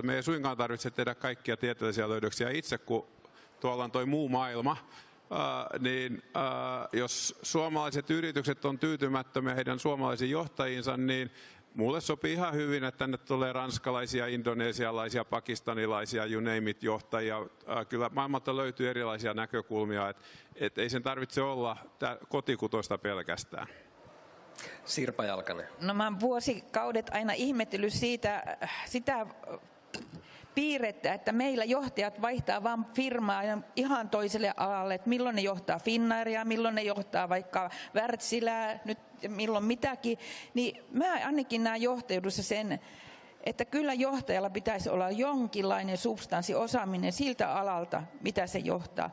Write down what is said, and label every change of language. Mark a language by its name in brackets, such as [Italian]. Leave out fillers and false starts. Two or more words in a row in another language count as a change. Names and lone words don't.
[Finnish] Me ei suinkaan tarvitse tehdä kaikkia tieteellisiä löydöksiä itse, kun tuolla on toi muu maailma. Jos suomalaiset yritykset on tyytymättömiä heidän suomalaisiin johtajiinsa, niin mulle sopii ihan hyvin, että tänne tulee ranskalaisia, indonesialaisia, pakistanilaisia, [English] you name it, [Finnish] johtajia. Kyllä maailmalta löytyy erilaisia näkökulmia, että ei sen tarvitse olla kotikutoista pelkästään. Sirpa Jalkanen. No mä oon vuosikaudet aina ihmetellyt sitä piirrettä, että meillä johtajat vaihtaa vain firmaa ihan toiselle alalle, että milloin ne johtaa Finnairia, milloin ne johtaa vaikka Wärtsilää, nyt milloin mitäkin, niin mä ainakin näen johtajuudessa sen, että kyllä johtajalla pitäisi olla jonkinlainen substanssiosaaminen siltä alalta, mitä se johtaa.